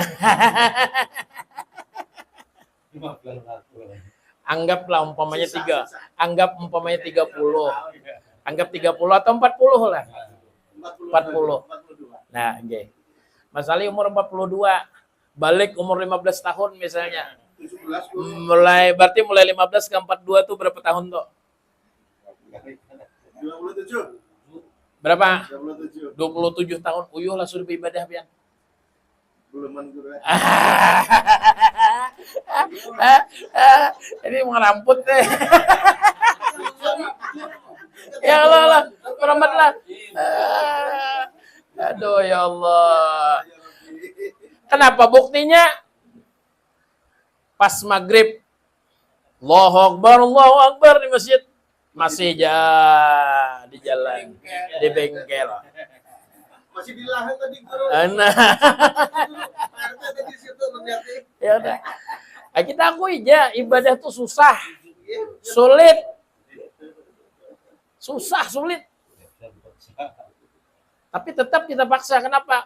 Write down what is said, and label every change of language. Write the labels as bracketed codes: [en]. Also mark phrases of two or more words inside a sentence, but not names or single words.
[id] Anggaplah umpamanya 30. Anggap 30 atau 40 lah. 40. Nah, okay. Mas Ali umur 42. Balik umur 15 tahun misalnya. 17. Berarti mulai 15 ke 42 tuh berapa tahun tuh? 27. Berapa? 27. 27 tahun. [bjn] Uyuh lah sudah beribadah pian. Buluman guru. Ini ngeramput deh. [id] Ya Allah, rahmatlah. Aduh ya Allah. Kenapa buktinya? Pas maghrib, [ar] الله أكبر [id] di masjid, masih di jalan, di bengkel. Masih di lahan tadi guru. Nah. Ya udah. Kita akui aja ibadah itu susah. Sulit. Tapi tetap kita paksa. Kenapa?